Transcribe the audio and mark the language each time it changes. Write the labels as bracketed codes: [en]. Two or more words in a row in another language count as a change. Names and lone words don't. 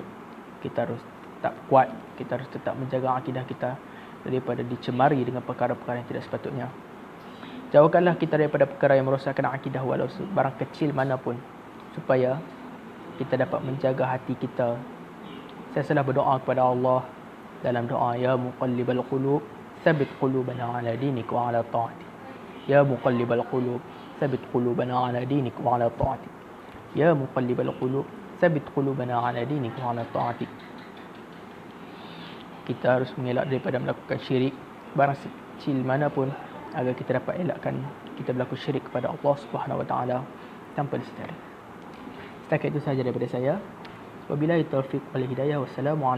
[ms] Kita harus tetap kuat, kita harus tetap menjaga akidah kita daripada dicemari dengan perkara-perkara yang tidak sepatutnya. Jauhkanlah kita daripada perkara yang merosakkan akidah walau barang kecil manapun, supaya kita dapat menjaga hati kita. Saya selalu berdoa kepada Allah dalam doa, [ar] يا مقلب القلوب ثبت قلوبنا على دينك وعلى طاعتك. يا مقلب القلوب ثبت قلوبنا على دينك وعلى طاعتك. يا مقلب القلوب ثبت قلوبنا على دينك وعلى طاعتك. [ms] Kita harus mengelak daripada melakukan syirik barang kecil manapun, agar kita dapat elakkan kita berlaku syirik kepada Allah [ar] سبحانه وتعالى [ms] tanpa disedari. Setakat itu sahaja daripada saya. [ar] وبالله التوفيق والهداية.